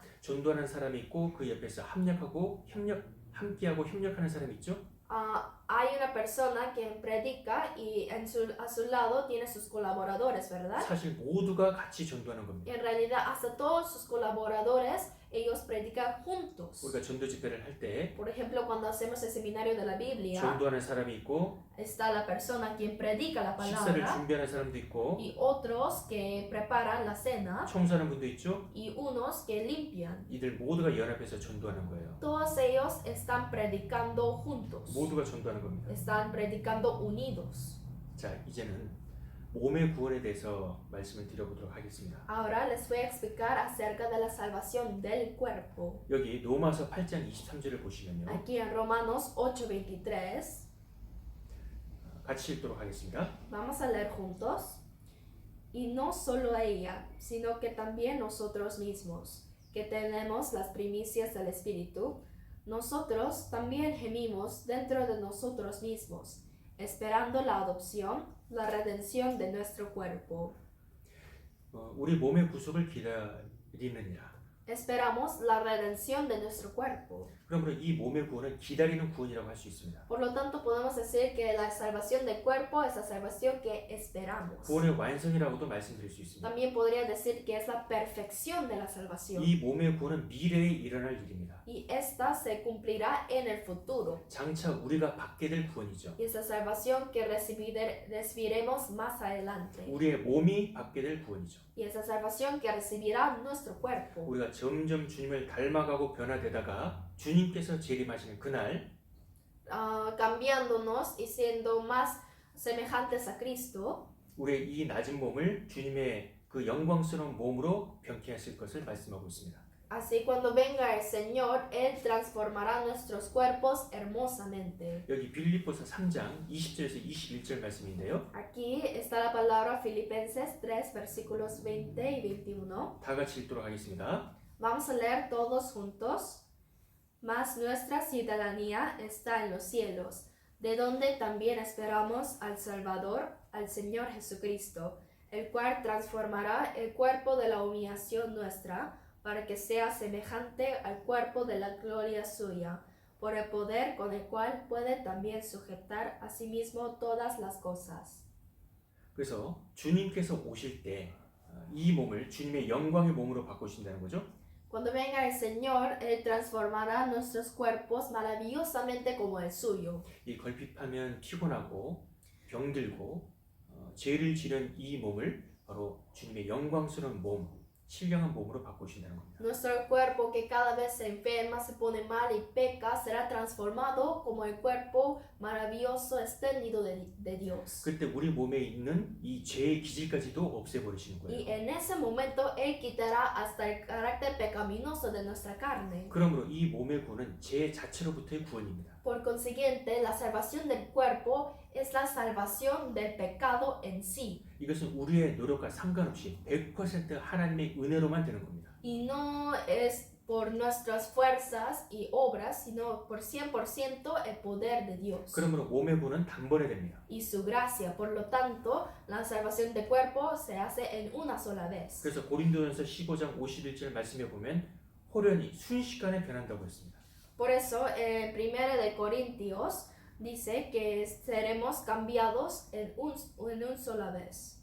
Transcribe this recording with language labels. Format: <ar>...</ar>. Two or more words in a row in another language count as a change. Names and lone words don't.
<ko>전도하는 사람이 있고 그 옆에서 함께하고 협력하는 사람이 있죠.</ko> <es>Hay una persona que predica y a su lado tiene sus colaboradores, ¿verdad?</es> <ko>사실 모두가 같이 전도하는 겁니다.</ko> <es>Y en realidad hasta todos sus colaboradores, ellos predican juntos.</es> <ko>우리가 전도 집회를 할 때</ko> <es>Por ejemplo, cuando hacemos el seminario de la Biblia,</es> <ko>전도하는 사람이 있고</ko> <es>está la persona quien predica la</es> <ko>식사를</ko> <es>palabra</es> <ko>준비하는 사람도 있고</ko> <es>y otros que preparan la cena</es> <ko>청소하는 분도 있죠.</ko> <es>y unos que limpian.</es> <ko>이들 모두가 연합해서 전도하는 거예요.</ko> <es>Todos ellos están predicando juntos,</es> <ko>모두가 전도하는 겁니다.</ko> <es>están predicando unidos.</es> <ko>자, 이제는 몸의 구원에 대해서 말씀을 드려보도록 하겠습니다.</ko> <es>Ahora les voy a explicar acerca de la salvación del cuerpo.</es> <ko>여기 로마서 8장 23절을 보시면요.</ko> <es>Aquí en Romanos 8:23,</es> <ko>같이 읽도록 하겠습니다.</ko> <es>vamos a leer juntos. Y no solo ella, sino que también nosotros mismos, que tenemos las primicias del Espíritu, nosotros también gemimos dentro de nosotros mismos, esperando la adopción, la redención de nuestro cuerpo.</es> <ko>우리 몸의 구속을 기다리느니라.</ko> <es>Esperamos la redención de nuestro cuerpo.</es> <ko>그러므로 이 몸의 구원은 기다리는 구원이라고 할 수 있습니다.</ko> <es>Por lo tanto, podemos decir que la salvación del cuerpo es la salvación que esperamos.</es> <ko>구원의 완성이라고도 말씀드릴 수 있습니다.</ko> <es>También podría decir que es la perfección de la salvación.</es> <ko>이 몸의 구원은 미래에 일어날 일입니다.</ko> <es>Y esta se cumplirá en el futuro.</es> <ko>장차 우리가 받게 될 구원이죠.</ko> <es>Y esa salvación que recibiremos más adelante.</es> <ko>우리의 몸이 받게 될 구원이죠.</ko> <es>Y esa salvación que recibirá nuestro cuerpo.</es> <ko>우리가 점점 주님을 닮아가고 변화되다가 주님께서 재림하시는 그날</ko> <es>Cambiándonos y siendo más semejantes a Cristo,</es> <ko>우리의 이 낮은 몸을 주님의 그 영광스러운 몸으로 변케하실 것을 말씀하고 있습니다.</ko> <es>así cuando venga el Señor, Él transformará nuestros cuerpos hermosamente.</es> <ko>여기 빌립보서 3장 20절에서 21절 말씀인데요.</ko> <es>Aquí está la palabra Filipenses 3, versículos 20 y 21.</es> <ko>다 같이 읽도록 하겠습니다.</ko> <es>Vamos a leer todos juntos. Mas nuestra ciudadanía está en los cielos, de donde también esperamos al Salvador, al Señor Jesucristo, el cual transformará el cuerpo de la humillación nuestra, para que sea semejante al cuerpo de la gloria suya, por el poder con el cual puede también sujetar a sí mismo todas las cosas.</es> <ko>그래서 주님께서 오실 때 이 몸을 주님의 영광의 몸으로 바꾸신다는 거죠.</ko> <es>Cuando venga el Señor, Él transformará nuestros cuerpos maravillosamente como el suyo.</es> <ko>이 걸핏하면 피곤하고 병들고 죄를 지른 이 몸을 바로 주님의 영광스러운 몸, 신령한 몸으로 바꾸신다는 겁니다.</ko> <es>Nuestro cuerpo que cada vez se enferma, se pone mal y peca, será transformado como el cuerpo maravilloso, espléndido de Dios.</es> <ko>그때 우리 몸에 있는 이 죄의 기질까지도 없애버리시는</ko> <es>Y</es> <ko>거예요.</ko> <es>en ese momento Él quitará hasta el carácter pecaminoso de nuestra carne.</es> <ko>그러므로 이 몸의 구원은 죄 자체로부터의 구원입니다.</ko> <es>Por consiguiente, la salvación del cuerpo es la salvación del pecado en sí.</es> <ko>이것은 우리의 노력과 상관없이 100% 하나님의 은혜로만 되는 겁니다.</ko> <es>Y no es por nuestras fuerzas y obras, sino por 100% el poder de Dios</es> <ko>그러므로 몸의 구원은 단번에 됩니다.</ko> <es>y su gracia. Por lo tanto, la salvación del cuerpo se hace en una sola vez.</es> <ko>그래서 고린도전서 15장 51절 말씀에 보면 호련히 순식간에 변한다고 했습니다.</ko> <es>Por eso, en 1 de Corintios dice que seremos cambiados en un sola vez.</es>